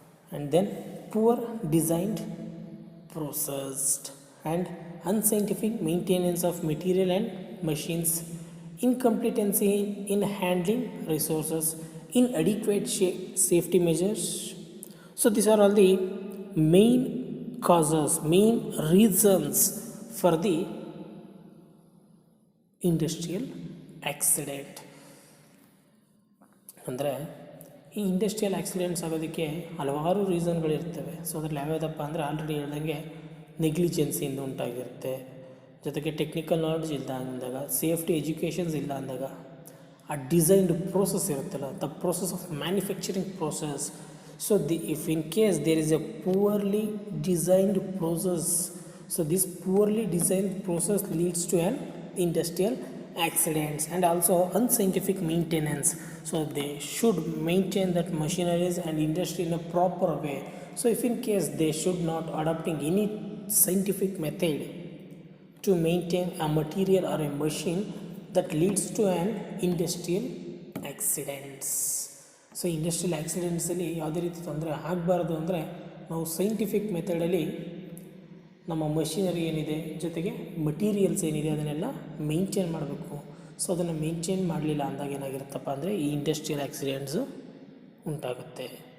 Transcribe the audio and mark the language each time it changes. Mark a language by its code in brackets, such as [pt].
[en] And then poor designed, processed and unscientific maintenance of material and machines, incompetency in handling resources, inadequate safety measures. So these are all the main causes, main reasons for the industrial accident. [kn] ಅಂದರೆ ಈ industrial accidents ಆಗೋದಕ್ಕೆ ಹಲವಾರು ರೀಸನ್ಗಳಿರ್ತವೆ. So ಅದ್ರಲ್ಲಿ ಯಾವ್ಯಾವುದಪ್ಪ ಅಂದರೆ already ಹೇಳ್ದಂಗೆ ನೆಗ್ಲಿಜೆನ್ಸಿಯಿಂದ ಉಂಟಾಗಿರುತ್ತೆ, ಜೊತೆಗೆ technical knowledge ಇಲ್ಲ ಅಂದಾಗ, ಸೇಫ್ಟಿ ಎಜುಕೇಷನ್ಸ್ ಇಲ್ಲ ಅಂದಾಗ, ಆ ಡಿಸೈನ್ಡ್ ಪ್ರೋಸೆಸ್ ಇರುತ್ತಲ್ಲ, [en] The process of manufacturing process. So if in case there is a poorly designed process, so this poorly designed process leads to an industrial accidents. And also unscientific maintenance, so they should maintain that machineries and industry in a proper way. So if in case they should not adopting any scientific method to maintain a material or a machine, that leads to an industrial accidents. [kn] So industrial ಆಕ್ಸಿಡೆಂಟ್ಸಲ್ಲಿ ಯಾವುದೇ ರೀತಿ ತೊಂದರೆ ಆಗಬಾರ್ದು ಅಂದರೆ ನಾವು scientific ಮೆಥಡಲ್ಲಿ ನಮ್ಮ machinery ಏನಿದೆ, ಜೊತೆಗೆ materials ಏನಿದೆ ಅದನ್ನೆಲ್ಲ ಮೇಂಟೈನ್ ಮಾಡಬೇಕು. ಸೊ ಅದನ್ನು ಮೇಂಟೈನ್ ಮಾಡಲಿಲ್ಲ ಅಂದಾಗ ಏನಾಗಿರುತ್ತಪ್ಪ ಅಂದರೆ ಈ ಇಂಡಸ್ಟ್ರಿಯಲ್ ಆಕ್ಸಿಡೆಂಟ್ಸು ಉಂಟಾಗುತ್ತೆ.